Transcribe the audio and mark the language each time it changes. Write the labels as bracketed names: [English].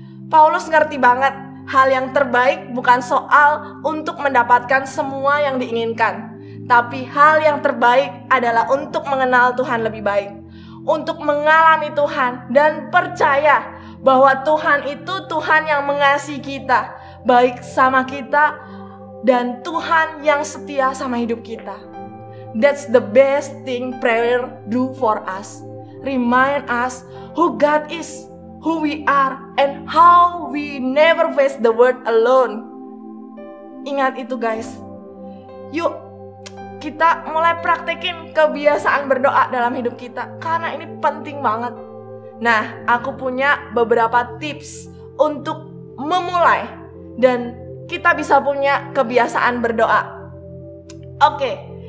[Indonesian] Paulus ngerti banget hal yang terbaik bukan soal untuk mendapatkan semua yang diinginkan, tapi hal yang terbaik adalah untuk mengenal Tuhan lebih baik, untuk mengalami Tuhan dan percaya bahwa Tuhan itu Tuhan yang mengasihi kita, baik sama kita, dan Tuhan yang setia sama hidup kita. [English] That's the best thing prayer do for us. Remind us who God is, who we are, and how we never face the world alone. [Indonesian] Ingat itu guys. Yuk kita mulai praktekin kebiasaan berdoa dalam hidup kita, karena ini penting banget. Nah, aku punya beberapa tips untuk memulai dan kita bisa punya kebiasaan berdoa. Oke.